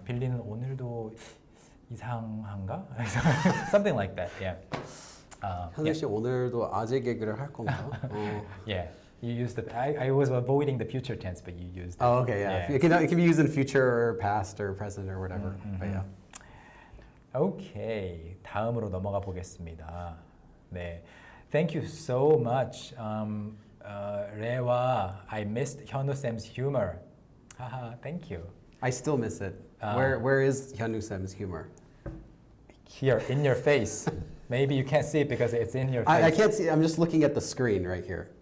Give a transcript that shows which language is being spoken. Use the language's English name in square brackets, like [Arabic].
[Korean] 빌리는 오늘도 이상한가? [English] Something like that. Yeah. [Korean] 현우 씨 오늘도 아재 개그를 할 건가? [English] Yeah. You used the. I was avoiding the future tense, but you used. Oh, okay, yeah. It can be used in future or past or present or whatever. But yeah. Okay. [Korean] 다음으로 넘어가 보겠습니다. [English] 네. Thank you so much. 레와, I missed 현우 쌤's humor. Haha, thank you. I still miss it. Where is Hyunwoo Sam's humor? Here, in your face. Maybe you can't see it because it's in your face. I can't see. I'm just looking at the screen right here.